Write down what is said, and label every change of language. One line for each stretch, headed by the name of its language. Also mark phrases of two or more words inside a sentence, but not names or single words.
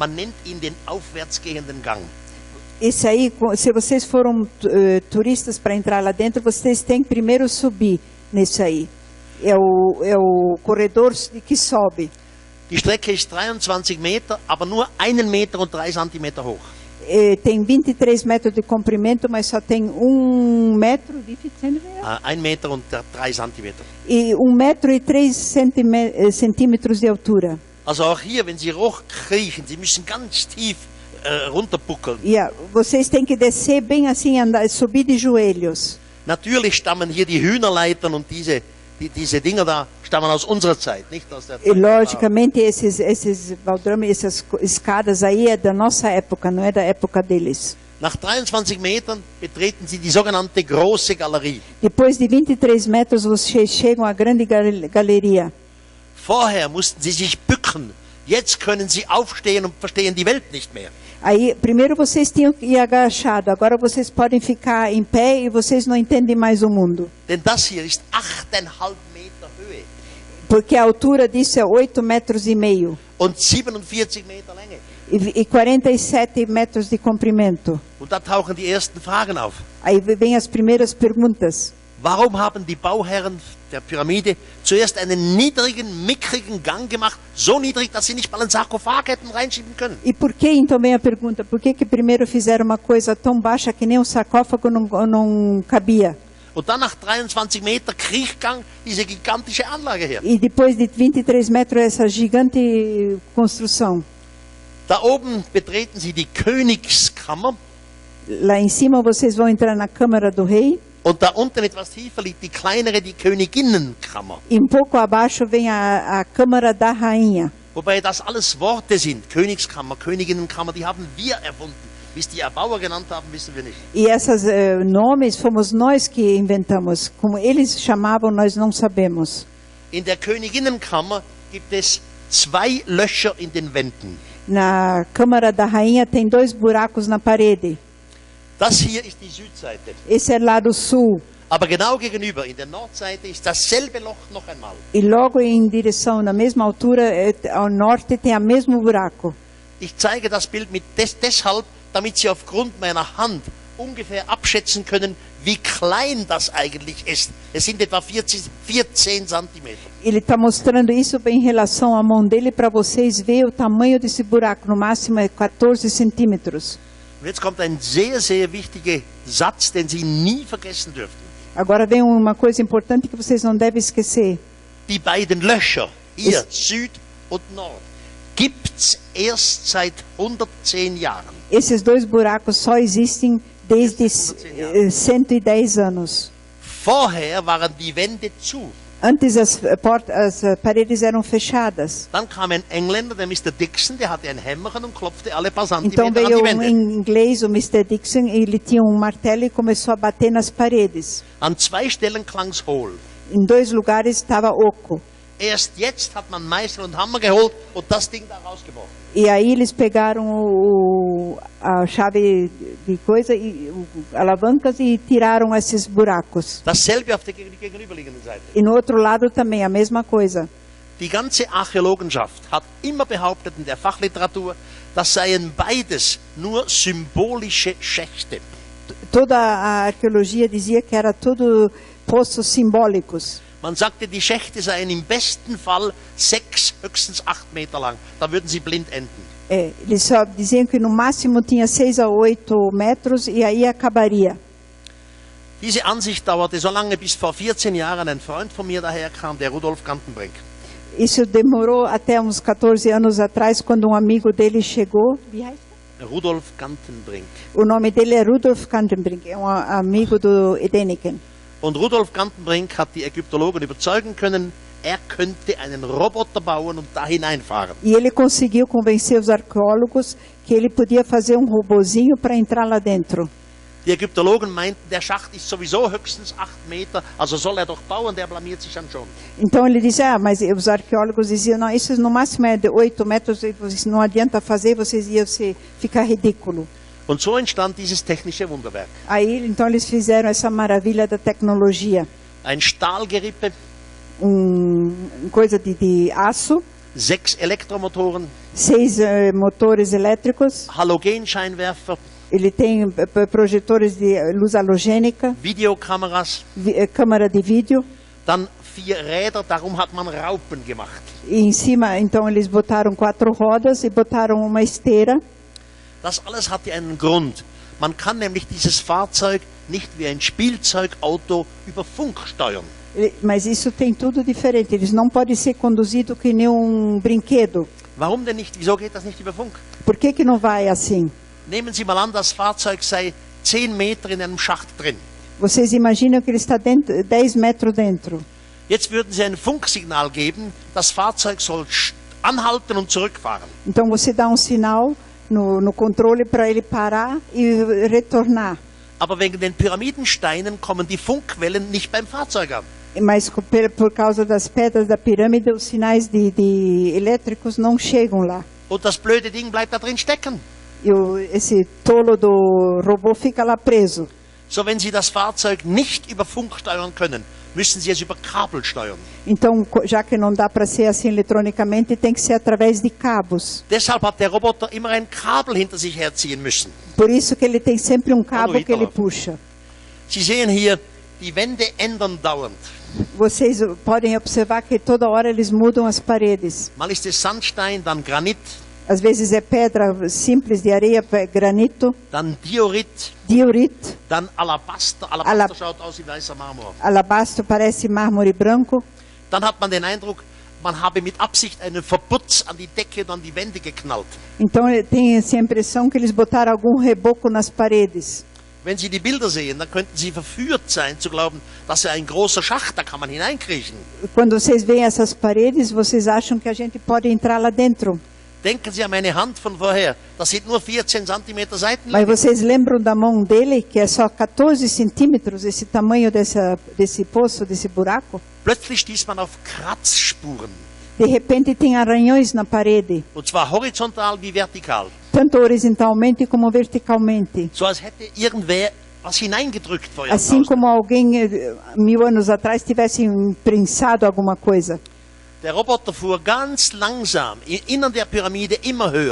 German: Man nennt ihn den aufwärtsgehenden Gang.
Portuguese: Esse aí, se vocês foram turistas para entrar lá dentro, vocês têm que primeiro subir nesse aí. É o corredor que sobe.
German: Die Strecke ist 23 Meter, aber nur 1,3 Meter hoch.
Portuguese: Tem 23 metros de comprimento, mas só tem 1 metro de
German: 1,3 Meter.
Portuguese: E 1 metro e 3 centímetros de altura.
German: Also auch hier, wenn Sie hochkriechen, Sie müssen ganz tief runterbuckeln.
Portuguese: Vocês têm que descer bem assim, subir de joelhos.
German: Natürlich stammen hier die Hühnerleitern und diese Dinger da stammen aus unserer Zeit, nicht aus der Zeit.
Portuguese: E logicamente esses baldrames, essas escadas aí é da nossa época, não é da época deles.
German: Nach 23 Metern betreten Sie die sogenannte große Galerie.
Portuguese: Depois de 23 metros vocês chegam à grande galeria.
German: Vorher mussten Sie sich bücken. Jetzt können Sie aufstehen und verstehen die Welt nicht mehr.
Portuguese: Aí, primeiro vocês tinham que ir agachado, agora vocês podem ficar em pé e vocês não entendem mais o mundo.
German: Denn das hier ist 8,5 Meter Höhe.
Portuguese: Porque a altura disso é 8 metros e meio.
German: Und 47 Meter Länge.
Portuguese: E 47 metros de comprimento.
German: Und da tauchen die ersten Fragen auf.
Portuguese: Aí vem as primeiras perguntas.
German: Warum haben die Bauherren der Pyramide zuerst einen niedrigen, mickrigen Gang gemacht, so niedrig, dass sie nicht mal einen Sarkophag hätten reinschieben können?
Portuguese: E por que, então vem a pergunta, por que primeiro fizeram uma coisa tão baixa que nem um sarcófago não cabia?
German: Und dann nach 23 Meter Kriechgang diese gigantische Anlage her.
Portuguese: E depois de 23 metros essa gigante construção.
German: Da oben betreten Sie die Königskammer.
Portuguese: Lá em cima vocês vão entrar na Câmara do Rei.
German: Und da unten etwas tiefer liegt die kleinere, die Königinnenkammer.
Portuguese: E pouco abaixo vem a Câmara da Rainha.
German: Wobei das alles Worte sind. Königskammer, Königinnenkammer, die haben wir erfunden. Wie es die Erbauer genannt haben, wissen wir nicht.
Portuguese: E esses nomes fomos nós que inventamos. Como eles chamavam, nós não sabemos.
German: In der Königinnenkammer gibt es 2 Löcher in den Wänden.
Portuguese: Na Câmara da Rainha tem 2 buracos na parede.
German: Das hier ist die Südseite.
Portuguese: Esse é lado sul.
German: Aber genau gegenüber, in der Nordseite, ist dasselbe Loch noch einmal.
Portuguese: E logo em direção, na mesma altura, ao norte, tem o mesmo buraco.
German: Ich zeige das Bild deshalb, damit Sie aufgrund meiner Hand ungefähr abschätzen können, wie klein das eigentlich ist. Es sind etwa 14 Zentimeter.
Portuguese: Ele está mostrando isso em relação à mão dele para vocês verem o tamanho desse buraco. No máximo é 14 centímetros.
German: Und jetzt kommt ein sehr, sehr wichtiger Satz, den Sie nie vergessen dürfen.
Portuguese: Agora vem uma coisa importante que vocês não devem esquecer.
German: Die beiden Löcher, hier Süd und Nord, gibt's erst seit 110 Jahren.
Portuguese: Esses 2 buracos só existem desde 110 anos.
German: Vorher waren die Wände zu.
Portuguese: Antes as paredes eram fechadas.
German: Dann kam ein Engländer, der Mr. Dixon, der hatte ein Hämmerchen und klopfte alle paar
Portuguese: Então
German: Zentimeter an
Portuguese: veio
German: die Wände.
Portuguese: inglês, o Mr. Dixon, e ele tinha martelo e começou a bater nas paredes.
German: An 2 Stellen klang's hohl.
Portuguese: Em 2 lugares estava oco.
German: Erst jetzt hat man Meißel und Hammer geholt und das Ding da rausgebrochen.
Portuguese: E aí eles pegaram a chave de coisa e alavancas e tiraram esses buracos.
German: Dasselbe auf der gegenüberliegenden Seite.
Portuguese: E no outro lado também a mesma coisa.
German: Die ganze Archäologenschaft hat immer behauptet in der Fachliteratur, das seien beides nur symbolische Schächte.
Portuguese: Toda a arqueologia dizia que era tudo poços simbólicos.
German: Man sagte, die Schächte seien im besten Fall 6, höchstens 8 Meter lang. Da würden sie blind enden.
Portuguese: Eles só diziam que no máximo tinha 6 a 8 metros e aí acabaria.
German: Diese Ansicht dauerte so lange, bis vor 14 Jahren ein Freund von mir daherkam, der Rudolf Gantenbrink.
Portuguese: Isso demorou até uns 14 anos atrás, quando um amigo dele chegou. Rudolf Gantenbrink. O nome dele é Rudolf Gantenbrink, é um amigo do Edeniken.
German: Und Rudolf Gantenbrink hat die Ägyptologen überzeugen können, er könnte einen Roboter bauen und da hineinfahren.
Portuguese: E ele conseguiu convencer os arqueólogos que ele podia fazer um robozinho para entrar lá dentro.
German: Die Ägyptologen meinten, der Schacht ist sowieso höchstens 8 Meter, also soll er doch bauen, der blamiert sich dann schon.
Portuguese: Então ele disse, mas os arqueólogos diziam, não, isso no máximo é de 8 metros, não adianta fazer, vocês iam ficar ridículo.
German: Und so entstand dieses technische Wunderwerk.
Portuguese: Aí, então eles fizeram essa maravilha da tecnologia.
German: Ein Stahlgerippe,
Portuguese: Coisa de aço,
German: 6 Elektromotoren,
Portuguese: 6 motores elétricos,
German: Halogenscheinwerfer,
Portuguese: Ele tem projetores de luz halogênica,
German: Videokameras,
Portuguese: câmera de vídeo.
German: dann 4 Räder, darum hat man Raupen gemacht.
Portuguese: E em cima, então, eles botaram 4 rodas e botaram uma esteira.
German: Das alles hatte einen Grund. Man kann nämlich dieses Fahrzeug nicht wie ein Spielzeugauto über Funk steuern.
Portuguese: Mas isso tem tudo diferente. Eles não podem ser conduzidos que nem um brinquedo.
German: Warum denn nicht? Wieso geht das nicht über Funk?
Portuguese: Por que que não vai assim?
German: Nehmen Sie mal an, das Fahrzeug sei 10 Meter in einem Schacht drin.
Portuguese: Vocês imaginam que ele está dentro, 10 metros dentro.
German: Jetzt würden Sie ein Funksignal geben, das Fahrzeug soll anhalten und zurückfahren.
Portuguese: Então você dá um sinal no controle para ele parar e retornar.
German: Aber wegen den Pyramidensteinen kommen die Funkwellen nicht beim Fahrzeug an.
Portuguese: Mas por causa das pedras da pirâmide, os sinais de elétricos não chegam lá.
German: Und das blöde Ding bleibt da drin stecken.
Portuguese: E esse tolo do robô fica lá preso.
German: So, wenn Sie das Fahrzeug nicht über Funk steuern können, müssen Sie es über Kabel steuern.
Portuguese: Então, já que não dá para ser assim eletronicamente, tem que ser através de cabos.
German: Deshalb hat der Roboter immer ein Kabel hinter sich herziehen müssen.
Portuguese: Por isso que ele tem sempre cabo que ele puxa.
German: Sie sehen hier, die Wände ändern dauernd.
Portuguese: Vocês podem observar que toda hora eles mudam as paredes.
German: Mal ist es Sandstein, dann Granit,
Portuguese: Às vezes é pedra simples de areia, granito,
German: dann Diorit,
Portuguese: diorit,
German: dann Alabaster. Alabaster schaut aus wie weißer Marmor.
Portuguese: alabastro parece mármore branco.
German: Dann hat man den Eindruck, man habe mit Absicht einen Verputz an die Decke und an die Wände geknallt.
Portuguese: Então tem essa impressão que eles botaram algum reboco nas paredes.
German: Wenn Sie die Bilder sehen, dann könnten Sie verführt sein zu glauben, das ist ein großer Schacht, da kann man hineinkriechen.
Portuguese: Quando vocês veem essas paredes, vocês acham que a gente pode entrar lá dentro.
German: Denken Sie an meine Hand von vorher, das sind nur 14 cm
Portuguese: Mas
German: Seitenlänge.
Portuguese: vocês lembram da mão dele, que é só 14 centímetros, esse tamanho desse poço, desse buraco?
German: Plötzlich stieß man auf Kratzspuren,
Portuguese: De repente tem arranhões na parede,
German: und zwar horizontal wie vertikal.
Portuguese: tanto horizontalmente como verticalmente.
German: So als hätte irgendwer was hineingedrückt vor Ihrem
Portuguese: Assim
German: Haus.
Portuguese: como alguém 1000 anos atrás tivesse imprensado alguma coisa.
German: Der Roboter fuhr ganz langsam im Innern der Pyramide immer höher.